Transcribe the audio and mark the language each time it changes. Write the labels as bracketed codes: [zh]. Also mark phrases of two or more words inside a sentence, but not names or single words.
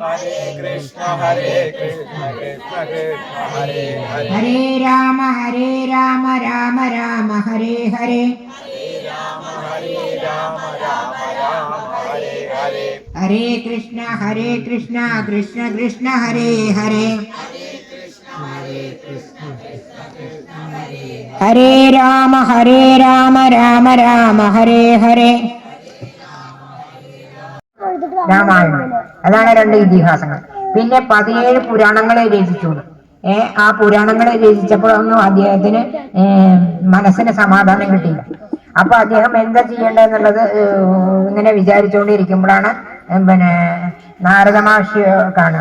[sa] ഹരേ രാമ രാമ ഹരേ ഹരേ, ഹരേ കൃഷ്ണ കൃഷ്ണ കൃഷ്ണ ഹരേ ഹരേ, ഹരേ രാമ രാമ ഹരേ ഹരേ. [ml] രാമായണം, അതാണ് 2 ഇതിഹാസങ്ങൾ. പിന്നെ 17 പുരാണങ്ങളെ രചിച്ചു. ആ പുരാണങ്ങളെ രചിച്ചപ്പോഴൊന്നും അദ്ദേഹത്തിന് മനസ്സിന് സമാധാനം കിട്ടിയില്ല. അപ്പൊ അദ്ദേഹം എന്താ ചെയ്യേണ്ടതെന്നുള്ളത് ഇങ്ങനെ വിചാരിച്ചുകൊണ്ടിരിക്കുമ്പോഴാണ് പിന്നെ നാരദ മഹർഷി കാണുക.